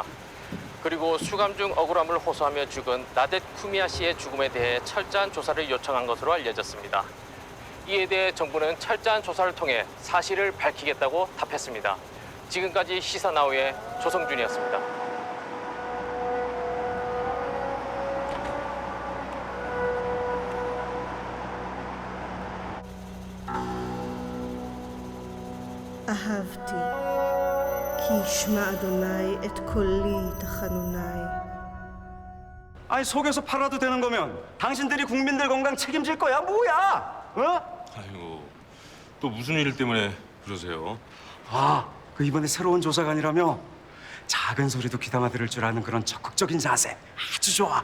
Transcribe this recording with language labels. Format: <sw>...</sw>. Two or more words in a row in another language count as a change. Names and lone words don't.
<ko>그리고 수감 중 억울함을 호소하며 죽은 나댓 쿠미아 씨의 죽음에 대해 철저한 조사를 요청한 것으로 알려졌습니다. 이에 대해 정부는 철저한 조사를 통해 사실을 밝히겠다고 답했습니다. 지금까지 시사나우의 조성준이었습니다.</ko> <he>אהבתי, כי ישמע אדוני את קולי תחנוני.</he> <ko>아니 속여서 팔아도 되는 거면 당신들이 국민들 건강 책임질 거야 뭐야? 어? 아이고, 또 무슨 일 때문에 그러세요? 그 이번에 새로운 조사관이라며 작은 소리도 귀담아 들을 줄 아는 그런 적극적인 자세 아주 좋아.</ko>